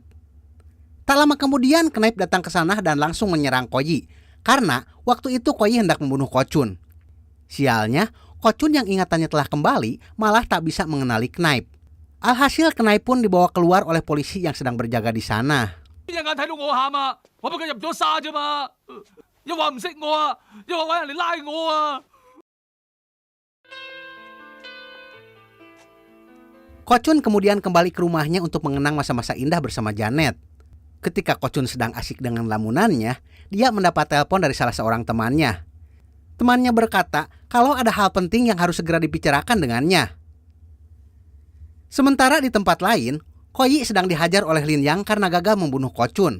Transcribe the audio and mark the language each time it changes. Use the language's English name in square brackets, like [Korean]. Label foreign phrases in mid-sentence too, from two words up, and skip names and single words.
[Indonesian] Tak lama kemudian, Knife datang ke sana dan langsung menyerang Ko Yi. Karena waktu itu Ko Yi hendak membunuh Ko Chun. Sialnya, Ko Chun yang ingatannya telah kembali malah tak bisa mengenali Knife. Alhasil Knife pun dibawa keluar oleh polisi yang sedang berjaga di sana. [Cantonese] 一眼睇到我喊啊！我俾佢入咗沙啫嘛，又話唔識我啊，又話揾人嚟拉我啊！ [Indonesian] Ko Chun kemudian kembali ke rumahnya untuk mengenang masa-masa indah bersama Janet. Ketika Ko Chun sedang asik dengan lamunannya, dia mendapat telepon dari salah seorang temannya. Temannya berkata kalau ada hal penting yang harus segera dibicarakan dengannya. Sementara di tempat lain, Ko Yi sedang dihajar oleh Lin Yang karena gagal membunuh Ko Chun.